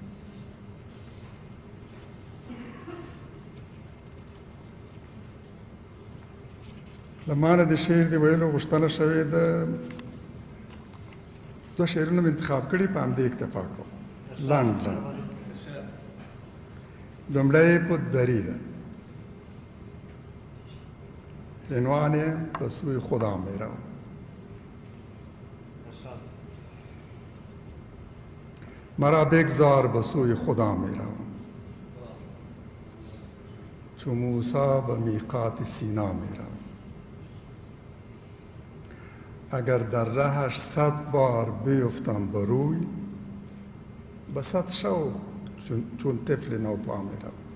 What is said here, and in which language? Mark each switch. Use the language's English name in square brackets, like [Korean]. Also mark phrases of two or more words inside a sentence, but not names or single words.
[Pashto] د ما نه د شعر د ویلو غوښتنه شوې ده دوه شعرونه مې انتخاب کړي په همدې اکتفا کوم لنډ لومړی په دري ده عنوان یې به سوی خدا می روم [Persian] مرا بگذار به سوی خدا می روم چو موسی به میقات سینا می روم اگر در رهش 100 بار بیفتم به روی به 100 شوق چون طفل نوپا می روم